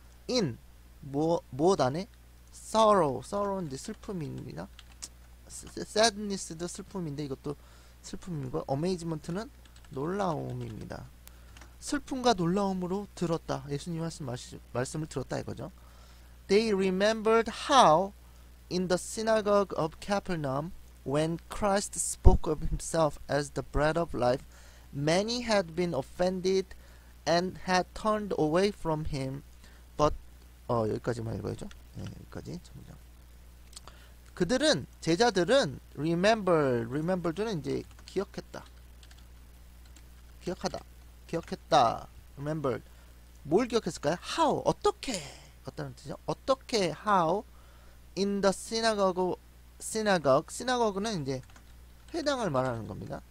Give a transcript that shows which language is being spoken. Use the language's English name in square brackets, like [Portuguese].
[Korean] in 무엇 안에? sorrow는 이제 슬픔입니다. sadness도 슬픔인데 이것도 슬픔이고 amazement는 놀라움입니다. 슬픔과 놀라움으로 들었다. 예수님 말씀을 들었다 이거죠. [English] They remembered how in the synagogue of Capernaum when Christ spoke of himself as the bread of life many had been offended and had turned away from him but [Korean] 여기까지만 읽어야죠. 네, 여기까지 전부장. 그들은 제자들은 remember는 이제 기억했다. 기억했다. remembered. 뭘 기억했을까요? how 어떻게 어떤 뜻이죠? 어떻게 [English] how in the synagogue [Korean] 는 이제 회당을 말하는 겁니다.